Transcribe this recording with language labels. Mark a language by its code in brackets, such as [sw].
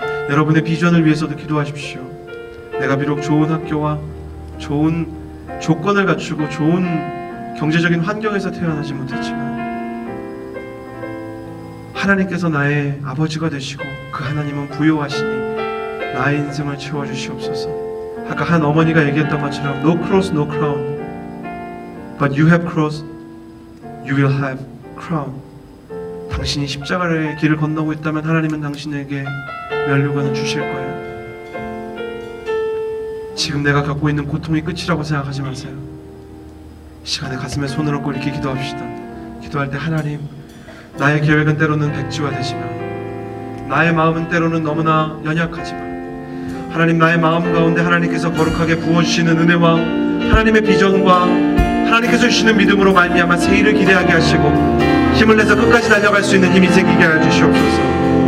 [ko] 여러분의 비전을 위해서도 기도하십시오. 내가 비록 좋은 학교와 좋은 조건을 갖추고 좋은 경제적인 환경에서 태어나지 못했지만 하나님께서 나의 아버지가 되시고 그 하나님은 부요하시니 나의 인생을 채워주시옵소서. 아까 한 어머니가 얘기했던 것처럼 [en] No cross, no crown, but you have cross, you will have crown. [ko] 당신이 십자가의 길을 건너고 있다면 하나님은 당신에게 면류관을 주실 거예요. 지금 내가 갖고 있는 고통이 끝이라고 생각하지 마세요. 이 시간에 가슴에 손을 얹고 이렇게 기도합시다. 기도할 때 하나님, 나의 계획은 때로는 백지화 되지만 나의 마음은 때로는 너무나 연약하지만 하나님, 나의 마음 가운데 하나님께서 거룩하게 부어주시는 은혜와 하나님의 비전과 하나님께서 주시는 믿음으로 말미암아 새 일을 기대하게 하시고 힘을 내서 끝까지 달려갈 수 있는 힘이 생기게 하여 주시옵소서.